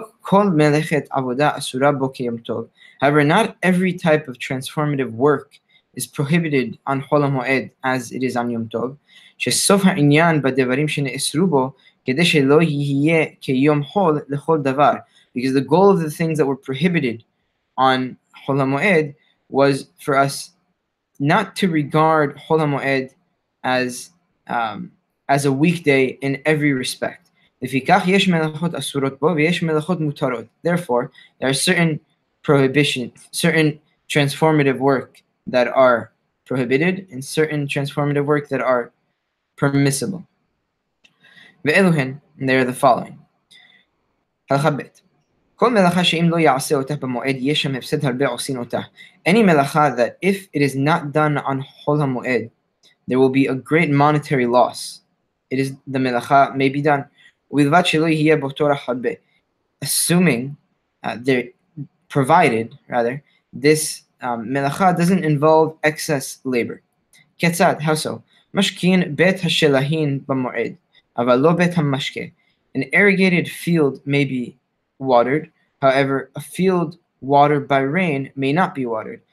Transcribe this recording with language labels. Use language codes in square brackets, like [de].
[en] However, not every type of transformative work is prohibited on Hol HaMoed as it is on Yom Tov, [he] שסוף העניין בדברים שנאסרו בו כדי שלא יהיה כיום חול לכל דבר, [en] because the goal of the things that were prohibited on Hol HaMoed was for us not to regard Hol HaMoed as a weekday in every respect. [he] לפיכך יש מלאכות אסורות בו ויש מלאכות מותרות. [en] Therefore, there are certain prohibitions, certain transformative work that are prohibited and certain transformative work that are permissible. [he] ואלו [en] and they are the following. [he] הלכה ב' כל מלאכה שאם לא יעשה אותה במועד יש שם הפסד הרבה עושים אותה. [en] Any מלאכה that if it is not done on Hol HaMoed, there will be a great monetary loss. It is the מלאכה may be done. [he] ובלבד שלא יהיה בו טורח הרבה. [en] Assuming, provided this melacha doesn't involve excess labor. Ketzad, how so? [he] Mashkin bet hashelahin b'moed, aval lo bet hamashke. [en] An irrigated field may be watered, however, a field watered by rain may not be watered.